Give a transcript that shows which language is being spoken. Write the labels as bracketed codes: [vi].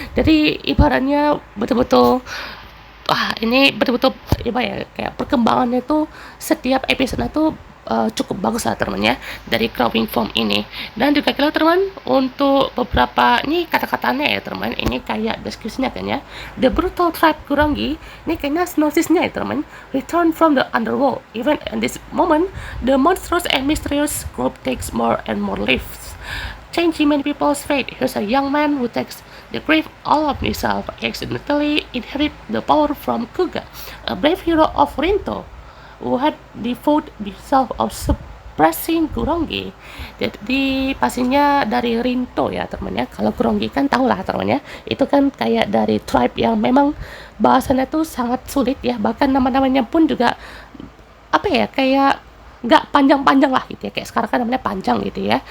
[id] Jadi ibaratnya betul-betul ini betul-betul ya kayak perkembangannya tuh setiap episode tuh cukup bagus lah teman ya dari [en] growing form [id] ini. Dan juga kira teman untuk beberapa ini kata-katanya ya teman, ini kayak deskripsinya kan ya. [en] The brutal tribe Kurangi, [id] ini kayaknya sinopsisnya ya teman, [en] return from the underworld. Even in this moment the monstrous and mysterious group takes more and more lives, changing many people's fate. Here's a young man who takes the grave all of himself, accidentally inherit the power from Kuga, a brave hero of Rinto who had devoted himself of suppressing Kurongi. [id] Jadi pastinya dari Rinto ya teman ya. Kalau Kurongi kan tahu lah teman ya, itu kan kayak dari tribe yang memang bahasanya tuh sangat sulit ya, bahkan nama-namanya pun juga apa ya kayak nggak panjang-panjang lah gitu ya, kayak sekarang kan namanya panjang gitu ya.